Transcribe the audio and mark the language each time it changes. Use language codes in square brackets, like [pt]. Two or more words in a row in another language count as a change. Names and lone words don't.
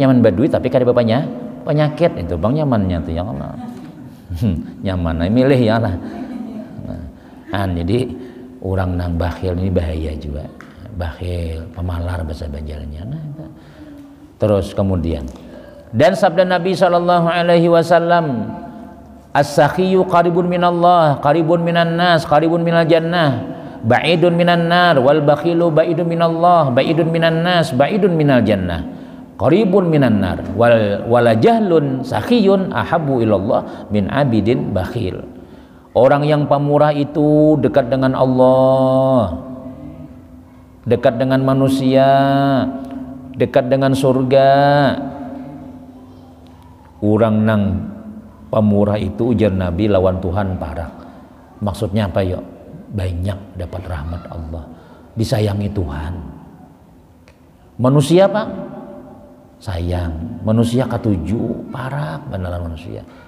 [bjn] Nyaman berduit tapi kada bapaknya penyakit itu bang nyamannya tuh yang Allah. Nyaman, milih ya lah. Jadi orang nang bakhil ini bahaya juga. Bakhil, pemalar bahasa Banjarnya. Terus kemudian. Dan sabda Nabi SAW, [ar] السخي قريب من الله، قريب من الناس، قريب من الجنة، بعيد من النار، والبخيل بعيد من الله، بعيد من الناس، بعيد من الجنة، قريب من النار، ولجاهل سخي أحب إلى الله من عابد بخيل. [id] Orang yang pemurah itu dekat dengan Allah, dekat dengan manusia, dekat dengan surga. [bjn] Orang nang pemurah itu ujar Nabi lawan Tuhan parak. Maksudnya apa yuk? Banyak dapat rahmat Allah, disayangi Tuhan. Manusia pak sayang, manusia ketujuh parak beneran manusia.